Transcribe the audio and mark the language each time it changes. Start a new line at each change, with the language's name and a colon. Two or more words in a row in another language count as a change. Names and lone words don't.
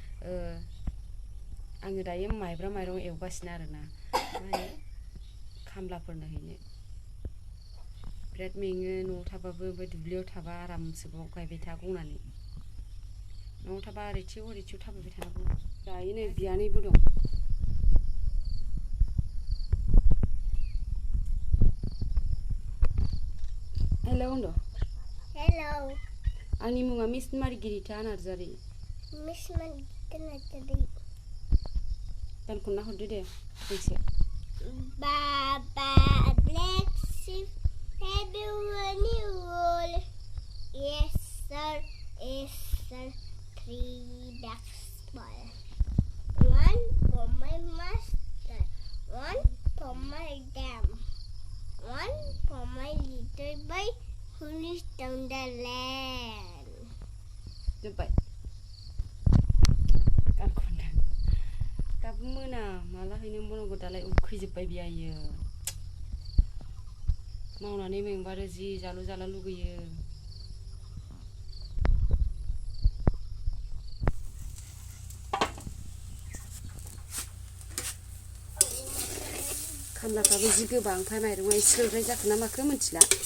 Bodo: आङो दायो माइब्रा माइरं एवगासिनो आरो ना माने खामलाफोरनो हैनो बिराद मेङो न'आव थाबाबो ओमफ्राय दुब्लियाव थाबा आरामसो गायबाय था गंनानै न'आव थाबा ओरैथिं ओरैथिं थाबायबाय थानांगौ दायो नै बियानैबो दं हेलौ होनद' हेलौ आंनि मुङा मिस मारिगिरिता नार्जारि मिस मारिगिरिता नार्जारि गान खनना हरदो दे दोंसे
English: Baba black sheep have you any wool? Yes sir, three bags full. One for my master, one for my dam, one for my little boy who lives down the land.
Bodo: जोब्बाय गान खनना दाबो मोना माला हैनो बनांगौ दालाय उखैजोब्बाय बियायो मावनानै मेंबा आरो जि जालु जाला लुगैयो खामलाफ्राबो जि गोबां ओमफ्राय माइरंआ एसे सोद्राय जाखो ना माखो मिथिला